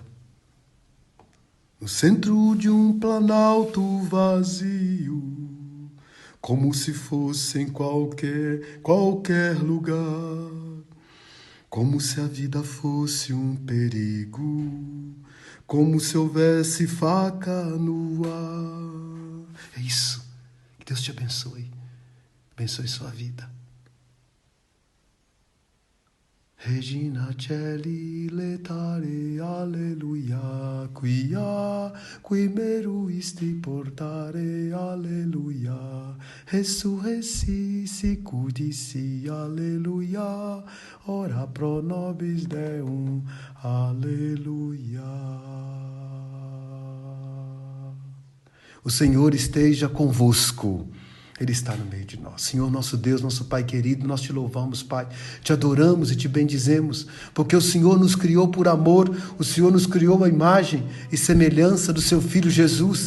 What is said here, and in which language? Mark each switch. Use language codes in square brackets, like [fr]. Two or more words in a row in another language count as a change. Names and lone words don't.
[pt] No centro de um planalto vazio, como se fosse em qualquer lugar, como se a vida fosse um perigo, como se houvesse faca no ar. É isso. Que Deus te abençoe. Abençoe sua vida. [la] Regina Celi letare alleluia, qui meruisti portare alleluia, resurresi sicudissi alleluia, ora pro nobis Deum alleluia. [pt] O Senhor esteja convosco. Ele está no meio de nós. Senhor, nosso Deus, nosso Pai querido, nós te louvamos, Pai. Te adoramos e te bendizemos, porque o Senhor nos criou por amor, o Senhor nos criou a imagem e semelhança do seu Filho Jesus.